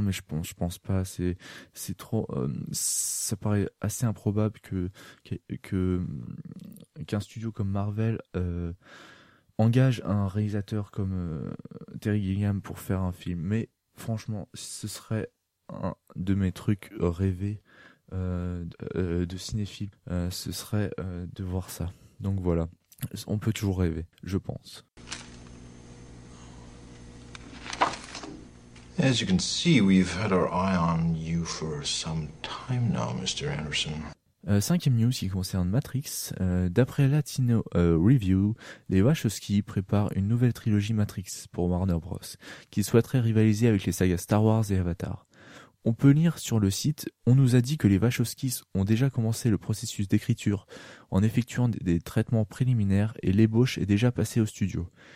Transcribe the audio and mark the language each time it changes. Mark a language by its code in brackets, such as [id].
[fr] Mais je pense pas, c'est trop, ça paraît assez improbable qu'un studio comme Marvel engage un réalisateur comme Terry Gilliam pour faire un film. Mais franchement, ce serait un de mes trucs rêvés de cinéphile, ce serait de voir ça. Donc voilà, on peut toujours rêver, je pense. [en] As you can see, we've had our eye on you for some time now, Mr. Anderson. [fr] Cinquième news qui concerne Matrix. D'après Latino Review, les Wachowski préparent une nouvelle trilogie Matrix pour Warner Bros, qui souhaiterait rivaliser avec les sagas Star Wars et Avatar. On peut lire sur le site, on nous a dit que les Wachowski ont déjà commencé le processus d'écriture en effectuant des traitements préliminaires et l'ébauche est déjà passée au studio.